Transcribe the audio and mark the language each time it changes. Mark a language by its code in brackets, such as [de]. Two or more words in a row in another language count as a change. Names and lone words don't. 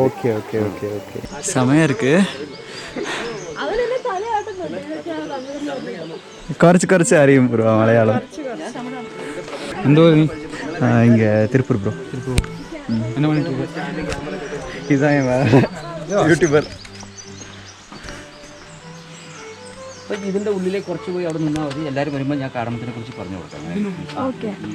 [ta] ஓகே செமையாக இருக்குது. குறைச்சி அறியும் ப்ரோ மலையாளம். எந்த ஊர்? இங்கே திருப்பூர் ப்ரோ. என்ன பண்ணிட்டு இருக்கு? இதுதான் என் യൂട്യൂബർ. [ml] അപ്പോൾ ഇതിൻ്റെ ഉള്ളിലേക്ക് കുറച്ച് പോയി അവിടെ നിന്നാൽ മതി. എല്ലാവരും വരുമ്പോൾ ഞാൻ കാടമത്തിനെ കുറിച്ച് പറഞ്ഞു കൊടുക്കാം. ഓക്കെ.